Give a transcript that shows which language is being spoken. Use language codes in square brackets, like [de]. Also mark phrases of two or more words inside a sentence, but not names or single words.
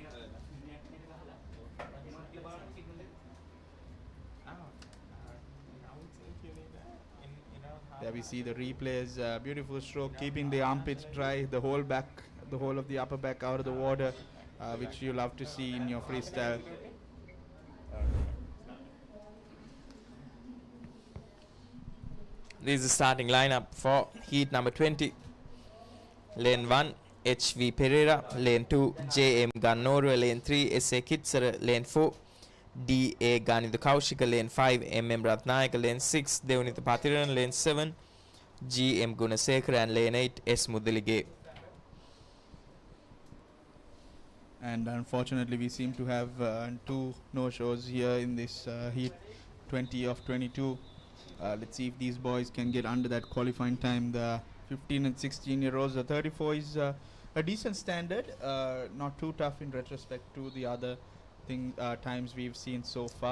[en] There we see the replays, beautiful stroke, keeping the armpits dry, the whole of the upper back out of the water, which you love to see in your freestyle. This is the starting lineup for heat number 20. Lane 1, HV Pereira. Lane 2, JM Gannorua. Lane 3, SA Kitsara. Lane 4, DA Ganitha Kaushika. Lane 5, MM Ratnayaka. Lane 6, Devanitha Pathiran. Lane 7, GM Gunasekara. And lane 8, S Mudalige. And unfortunately, we seem to have 2 no-shows here in this heat 20 of 22. Let's see if these boys can get under that qualifying time. The 15 and 16-year-olds, the 34 is a decent standard, not too tough in retrospect to the other times we've seen so far.